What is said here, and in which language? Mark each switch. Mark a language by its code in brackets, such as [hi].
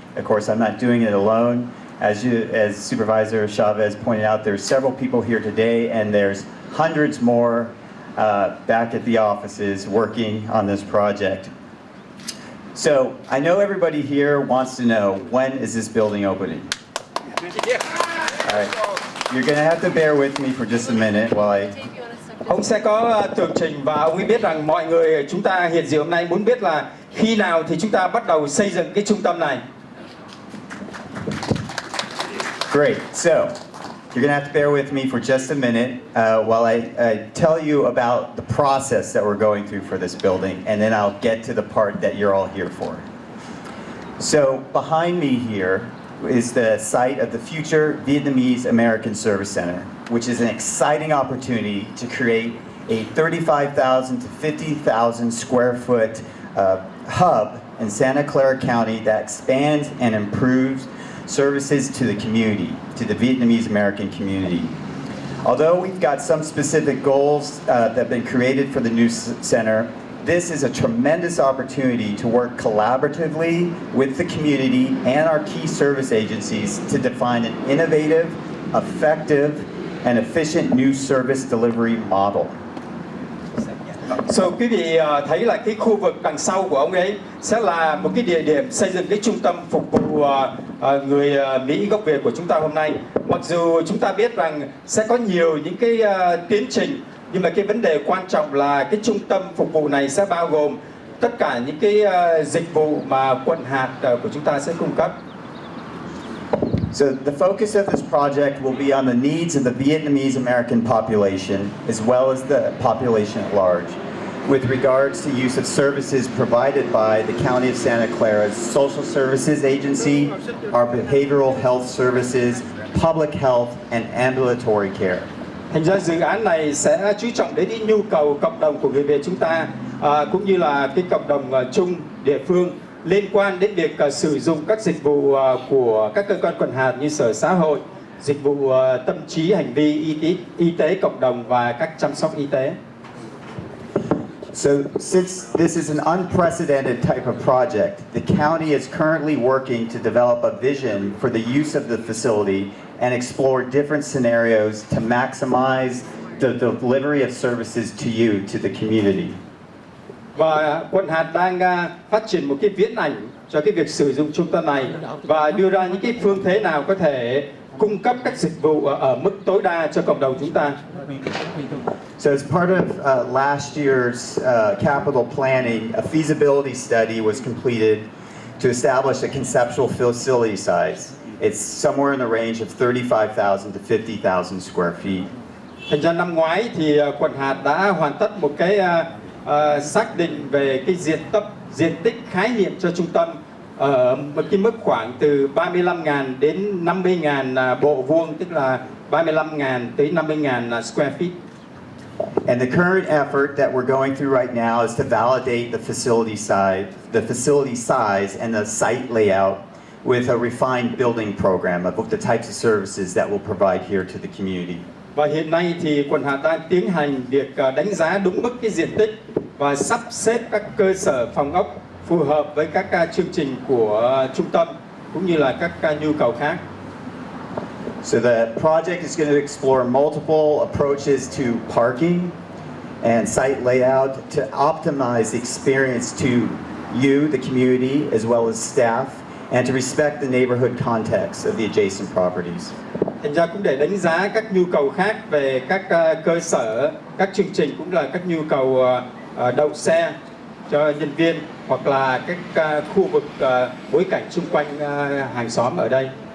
[en] Of course, I'm not doing it alone. As Supervisor Chavez pointed out, there's several people here today, and there's hundreds more back at the offices working on this project. So I know everybody here wants to know, when is this building opening? All right. You're going to have to bear with me for just a minute while I... [vi] Ông sẽ có tường trình, và ông ấy biết rằng mọi người chúng ta hiện diện hôm nay muốn biết là khi nào thì chúng ta bắt đầu xây dựng cái trung tâm này. [en] Great. So you're going to have to bear with me for just a minute while I tell you about the process that we're going through for this building, and then I'll get to the part that you're all here for. So behind me here is the site of the future Vietnamese American Service Center, which is an exciting opportunity to create a 35,000 to 50,000 square foot hub in Santa Clara County that expands and improves services to the community, to the Vietnamese American community. Although we've got some specific goals that have been created for the new center, this is a tremendous opportunity to work collaboratively with the community and our key service agencies to define an innovative, effective, and efficient new service delivery model. [vi] So quý vị thấy là cái khu vực đằng sau của ông ấy sẽ là một cái địa điểm xây dựng cái trung tâm phục vụ người Mỹ gốc Việt của chúng ta hôm nay. Mặc dù chúng ta biết rằng sẽ có nhiều những cái tiến trình, nhưng mà cái vấn đề quan trọng là cái trung tâm phục vụ này sẽ bao gồm tất cả những cái dịch vụ mà quận hạt của chúng ta sẽ cung cấp. [en] So the focus of this project will be on the needs of the Vietnamese American population as well as the population at large, with regards to use of services provided by the County of Santa Clara's Social Services Agency, our behavioral health services, public health, and ambulatory care. [vi] Thành ra dự án này sẽ chú trọng đến cái nhu cầu cộng đồng của người Việt chúng ta, cũng như là cái cộng đồng chung địa phương, liên quan đến việc sử dụng các dịch vụ của các cơ quan quận hạt như sở xã hội, dịch vụ tâm trí, hành vi y tế cộng đồng và các chăm sóc y tế. [en] So since this is an unprecedented type of project, the county is currently working to develop a vision for the use of the facility and explore different scenarios to maximize the delivery of services to you, to the community. [vi] Và quận hạt đang phát triển một cái viễn ảnh cho cái việc sử dụng trung tâm này và đưa ra những cái phương thế nào có thể cung cấp các dịch vụ ở mức tối đa cho cộng đồng chúng ta. [en] So as part of last year's capital planning, a feasibility study was completed to establish a conceptual facility size. It's somewhere in the range of 35,000 to 50,000 square feet. [vi] Thành ra năm ngoái thì quận hạt đã hoàn tất một cái xác định về cái diện tích khái niệm cho trung tâm ở một cái mức khoảng từ 35.000 đến 50.000 bộ vuông, tức là 35.000 tới 50.000 square feet. [en] And the current effort that we're going through right now is to validate the facility size and the site layout with a refined building program of the types of services that we'll provide here to the community. [vi] Và hiện nay thì quận hạt đang tiến hành việc đánh giá đúng mức cái diện tích và sắp xếp các cơ sở phòng ốc phù hợp với các chương trình của trung tâm cũng như là các nhu cầu khác. [en] So the project is going to explore multiple approaches to parking and site layout to optimize the experience to you, the community, as well as staff, and to respect the neighborhood context of the adjacent properties. [vi] Thành ra cũng để đánh giá các nhu cầu khác về các cơ sở, các chương trình cũng là các nhu cầu đậu xe cho nhân viên hoặc là các khu vực bối cảnh xung quanh hàng xóm ở đây.